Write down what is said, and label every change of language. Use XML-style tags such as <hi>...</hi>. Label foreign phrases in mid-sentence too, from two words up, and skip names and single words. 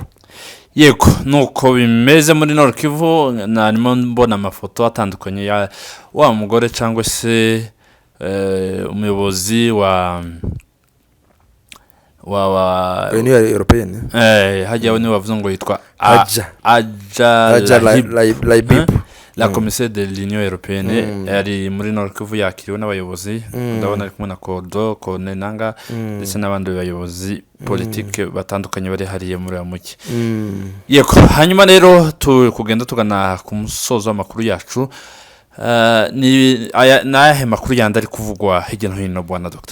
<rw>yego nuko bimeze muri Nord Kivu narimo mbona amafoto atandukanye ya wa mugore cyangwa se umuyobozi wa Union Européenne hajya ni bavuze ngo yitwa</rw> <fr>la commissaire de l'Union Européenne</fr> <rw>yari muri Nord Kivu yakiriwe n'abayobozi ndabona ari kumwe na Kodo Konenanga ndetse n'abandi bayobozi politique batandukanye bari hariye muri amuki yego hanyuma rero kugenda tugana ku musozo w'amakuru yacu ni ayahe makuru yandi ari kuvugwa hirya no hino bwana Dr.</rw>